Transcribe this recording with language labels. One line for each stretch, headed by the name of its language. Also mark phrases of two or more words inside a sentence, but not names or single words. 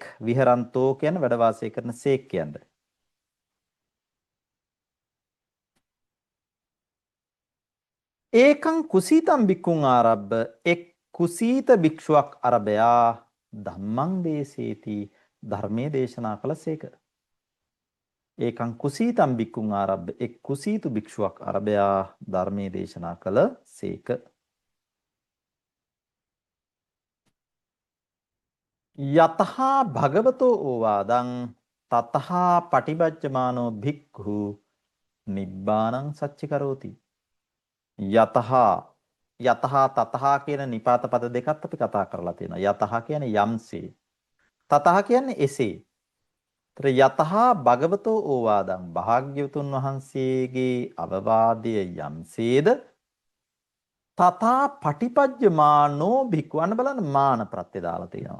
Sinhala: විහරන්තෝ කියන වැඩ වාසය කරන සේක් කියන්නේ.
Pali: ඒකං කුසීතම් බික්කුං ආරබ්බ
Sinhala: එක් කුසීත භික්ෂුවක් අරබයා
Pali: ධම්මං දේසේති
Sinhala: ධර්මයේ දේශනා කළසේක.
Pali: ඒකං කුසීතම් බික්කුං ආරබ්බ
Sinhala: එක් කුසීතු භික්ෂුවක් අරබයා ධර්මයේ දේශනා කළසේක.
Pali: යතහා භගවතෝ ඕවාදං තතහා පටිබච්චමානෝ භික්ඛු නිබ්බානං සච්චි කරෝති.
Sinhala: යතහා යතහා තතහා කියන නිපාත පද දෙකත් අපි කතා කරලා තියෙනවා. යතහා කියන්නේ යම්සේ. තතහා කියන්නේ එසේ. තර
Pali: යතහා භගවතෝ ඕවාදං
Sinhala: භාග්‍යවතුන් වහන්සේගේ අවවාදය යම්සේද
Pali: තථා පටිපජ්ජමානෝ භික්ඛුන්
Sinhala: බලන්න මාන ප්‍රත්‍ය දාලා තියෙනවා.